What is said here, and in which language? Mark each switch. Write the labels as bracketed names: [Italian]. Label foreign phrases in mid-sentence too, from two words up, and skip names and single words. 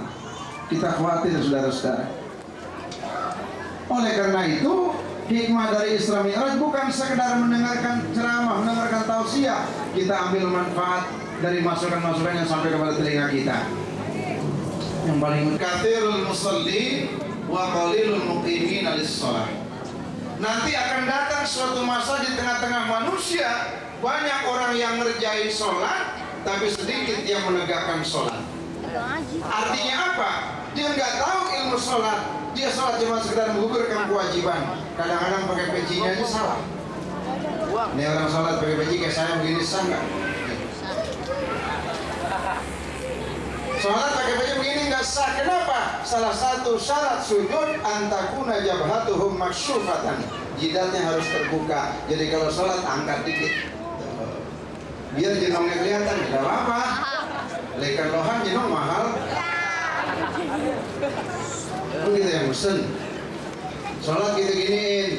[Indonesian] Kita khawatir saudara-saudara. Oleh karena itu, hikmah dari Isra Mi'raj bukan sekedar mendengarkan ceramah, mendengarkan tausiah. Kita ambil manfaat dari masukan-masukan yang sampai kepada telinga kita. Yang paling [Arabic] kathirul musalli wa qalilul muqimin lis-shalah. [Indonesian] Nanti akan datang suatu masa di tengah-tengah manusia, banyak orang yang ngerjain sholat, tapi sedikit yang menegakkan sholat. Artinya apa? Dia nggak tahu ilmu sholat. Dia sholat cuma sekedar menggugurkan kewajiban. Kadang-kadang pakai pecinya aja salah. Ini orang sholat pakai peci kayak saya begini, sah nggak? Sholat pakai peci begini nggak sah. Kenapa? Salah satu syarat sujud [Arabic] antakuna jabhatuhum maksyufatan. [Indonesian] Jidatnya harus terbuka. Jadi kalau sholat angkat dikit, biar jenongnya kelihatan. Tidak apa-apa. Lekan lohan jenong mahal. Begitu yang pesen. Sholat gitu giniin.